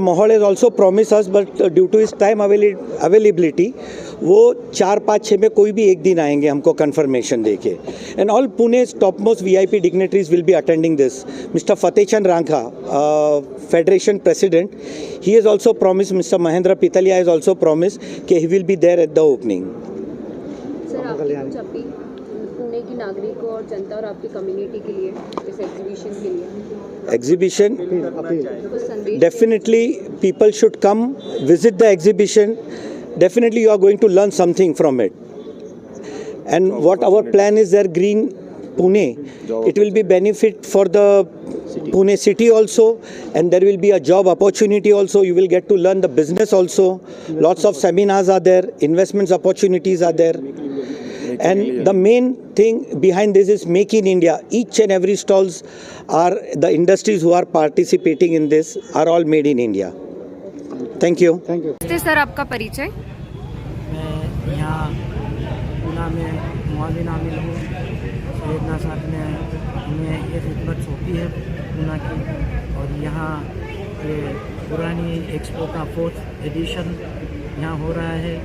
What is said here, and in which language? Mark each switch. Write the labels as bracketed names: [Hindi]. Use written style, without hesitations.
[English] Mohol has also promised us, but due to his time availability, [Hindi] वो 4, 5, 6 में कोई भी एक दिन आएंगे हमको confirmation देके. [English] And all Pune's topmost VIP dignitaries will be attending this. Mr. Fateh Chand Rangha, Federation President, he has also promised. Mr. Mahendra Pitalia has also promised कि he will be there at the opening. [Hindi] Sir, आपकी कुछ appeal Pune की नागरिकों और जनता और आपकी community के लिए इस एग्जीबिशन के लिए? [English] Exhibition, definitely people should come visit the exhibition. Definitely you are going to learn something from it. And what our plan is there, Green Pune, it will be benefit for the Pune city also, and there will be a job opportunity also. You will get to learn the business also. Lots of seminars are there, investments opportunities are there. And the main thing behind this is Make in India. Each and every stalls are the industries who are participating in this are all made in India. Thank you. Thank you. [Hindi] Sir, आपका परिचय? मैं यहाँ पूना में मुआविन आमिल हूँ। सैयदना साहब ने हमें ये खिदमत सौंपी है पूना की, और यहाँ ये पुरानी एक्सपो का 4th एडिशन यहाँ हो रहा है।